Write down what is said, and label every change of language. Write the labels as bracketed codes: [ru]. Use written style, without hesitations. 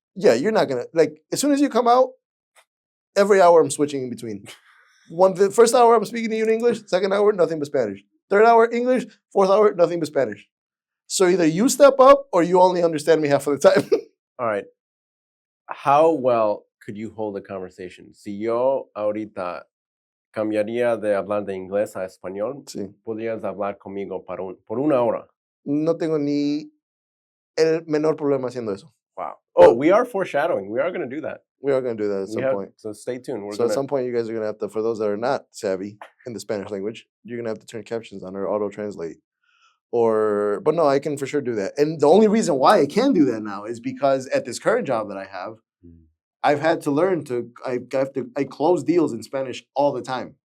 [en] Yeah, you're not gonna like. As soon as you come out, every hour I'm switching in between. The first hour I'm speaking to you in English. Second hour, nothing but Spanish. Third hour, English. Fourth hour, nothing but Spanish. So either you step up or you only understand me half of the time. All right. How well could you hold a conversation? [es] Si yo ahorita cambiaría de hablar de inglés a español, Sí. podrías hablar conmigo por una hora. No tengo ni el menor problema haciendo eso. [en] Wow. Oh, we are foreshadowing. We are going to do that. We are going to do that at some point. So stay tuned. At some point, you guys are going to have to, for those that are not savvy in the Spanish language, you're going to have to turn captions on or auto-translate. But no, I can for sure do that. And the only reason why I can do that now is because at this current job that I have, I've had to learn I close deals in Spanish all the time.